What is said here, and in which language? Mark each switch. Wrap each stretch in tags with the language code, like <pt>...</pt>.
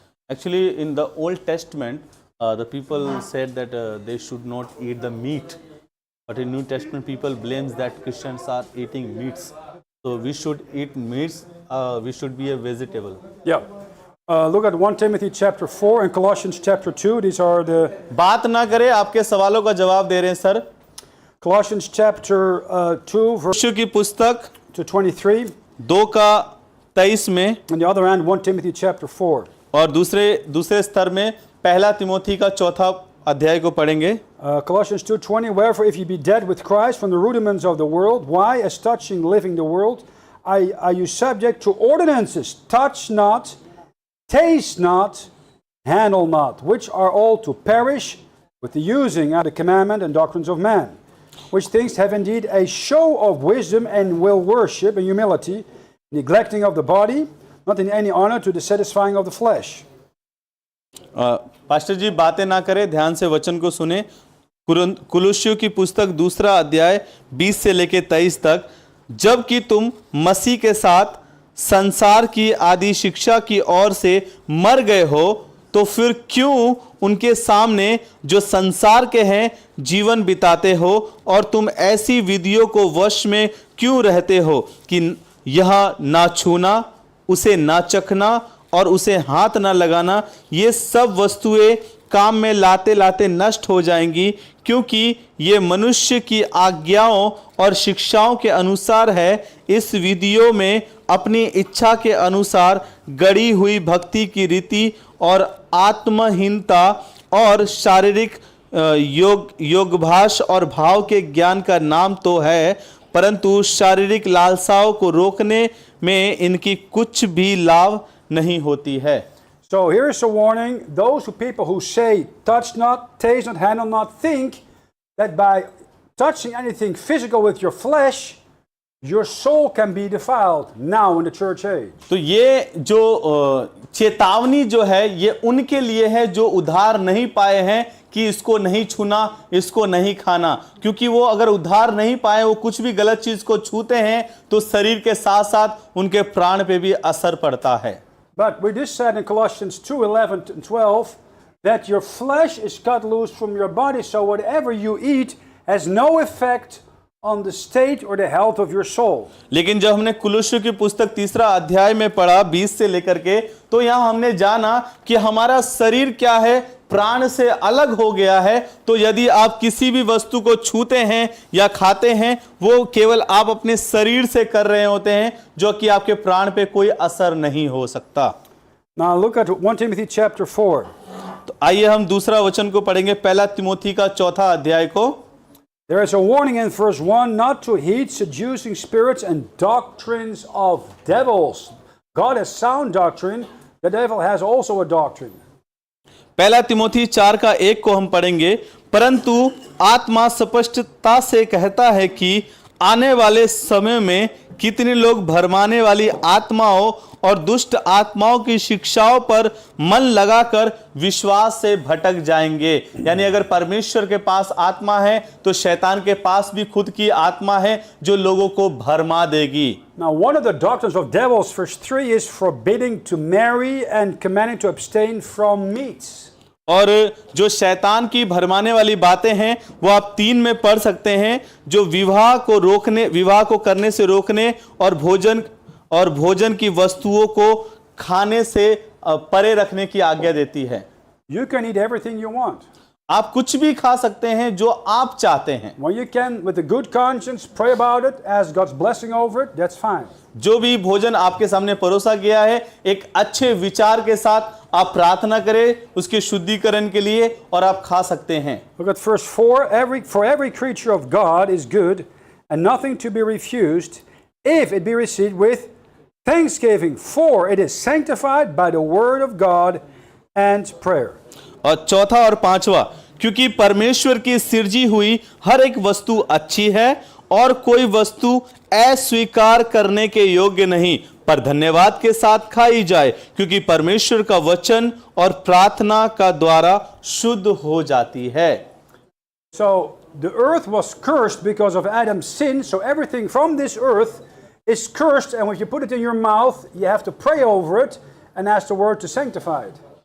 <en>Actually, in the Old Testament, the people said that they should not eat the meat, but in New Testament, people blames that Christians are eating meats. So we should eat meats. We should be a vegetable. Yeah. Look at 1 Timothy chapter 4 and Colossians chapter 2. These are the</en> <hi>बात ना करें, आपके सवालों का जवाब दे रहे हैं sir.</hi> <en>Colossians chapter 2 verse</en> <hi>यीशु की पुस्तक</hi> <en>to 23.</en> <hi>2:23 में,</hi> <en>On the other hand, 1 Timothy chapter 4.</en> <hi>और दूसरे स्तर में 1 तिमोथी का 4था अध्याय को पढ़ेंगे।</hi> <en>Colossians 2:20. Wherefore, if ye be dead with Christ from the rudiments of the world, why, as touching living the world, are you subject to ordinances? Touch not, taste not, handle not, which are all to perish with the using of the commandment and doctrines of man, which things have indeed a show of wisdom and will worship and humility, neglecting of the body, not in any honor to the satisfying of the flesh.</en> <hi>Pastor जी बातें ना करें, ध्यान से वचन को सुने। कुलुस्सियों की पुस्तक 2 अध्याय 20 से लेकर 23 तक, जबकि तुम मसीह के साथ संसार की आदि शिक्षा की ओर से मर गए हो, तो फिर क्यों उनके सामने जो संसार के हैं जीवन बिताते हो, और तुम ऐसी विधियों को वश में क्यों रहते हो कि यह ना छूना, उसे ना चखना और उसे हाथ ना लगाना, ये सब वस्तुएं काम में लाते लाते नष्ट हो जाएंगी, क्योंकि ये मनुष्य की आज्ञाओं और शिक्षाओं के अनुसार है। इस विधियों में अपनी इच्छा के अनुसार गढ़ी हुई भक्ति की रीति और आत्महीनता और शारीरिक योगभास और भाव के ज्ञान का नाम तो है, परंतु शारीरिक लालसाओं को रोकने में इनकी कुछ भी लाभ नहीं होती है।</hi> <en>So here's a warning. Those people who say, touch not, taste not, handle not, think that by touching anything physical with your flesh, your soul can be defiled now in the church age.</en> <hi>तो ये जो चेतावनी जो है, ये उनके लिए है जो उद्धार नहीं पाए हैं कि इसको नहीं छूना, इसको नहीं खाना, क्योंकि वो अगर उद्धार नहीं पाए, वो कुछ भी गलत चीज को छूते हैं तो शरीर के साथ साथ उनके प्राण पे भी असर पड़ता है।</hi> <en>But we just said in Colossians 2:11 and 12 that your flesh is cut loose from your body, so whatever you eat has no effect on the state or the health of your soul.</en> <hi>लेकिन जब हमने कुलुस्सियों की पुस्तक 3 अध्याय में पढ़ा 20 से लेकर के, तो यहाँ हमने जाना कि हमारा शरीर क्या है, प्राण से अलग हो गया है। तो यदि आप किसी भी वस्तु को छूते हैं या खाते हैं, वो केवल आप अपने शरीर से कर रहे होते हैं, जो कि आपके प्राण पे कोई असर नहीं हो सकता।</hi> <en>Now look at 1 Timothy chapter 4.</en> <hi>तो आइए हम दूसरा वचन को पढ़ेंगे, 1 तिमोथी का 4 अध्याय को।</hi> <en>There is a warning in verse 1 not to heed seducing spirits and doctrines of devils. God has sound doctrine, the devil has also a doctrine.</en> <hi>1 Timothy 4 का 1 को हम पढ़ेंगे, परंतु आत्मा स्पष्टता से कहता है कि आने वाले समय में कितने लोग भरमाने वाली आत्माओं और दुष्ट आत्माओं की शिक्षाओं पर मन लगाकर विश्वास से भटक जाएंगे। यानी अगर परमेश्वर के पास आत्मा है, तो शैतान के पास भी खुद की आत्मा है जो लोगों को भरमा देगी।</hi> <en>Now one of the doctrines of devils, verse 3, is forbidding to marry and commanding to abstain from meats.</en> <hi>और जो शैतान की भरमाने वाली बातें हैं, वो आप 3 में पढ़ सकते हैं, जो विवाह को करने से रोकने और भोजन की वस्तुओं को खाने से परे रखने की आज्ञा देती है।</hi> <en>You can eat everything you want.</en> <hi>आप कुछ भी खा सकते हैं जो आप चाहते हैं।</hi> <en>When you can, with a good conscience, pray about it, ask God's blessing over it, that's fine.</en> <hi>जो भी भोजन आपके सामने परोसा गया है, एक अच्छे विचार के साथ आप प्रार्थना करें उसके शुद्धिकरण के लिए, और आप खा सकते हैं।</hi> <en>Look at verse 4. For every creature of God is good and nothing to be refused if it be received with thanksgiving, for it is sanctified by the word of God and prayer.</en> <hi>और 4 और 5वां, क्योंकि परमेश्वर की सृजी हुई हर एक वस्तु अच्छी है और कोई वस्तु अस्वीकार करने के योग्य नहीं, पर धन्यवाद के साथ खाई जाए, क्योंकि परमेश्वर का वचन और प्रार्थना का द्वारा शुद्ध हो जाती है।</hi> <en>So the earth was cursed because of Adam's sin, so everything from this earth is cursed, and when you put it in your mouth, you have to pray over it and ask the word to sanctify it.</en>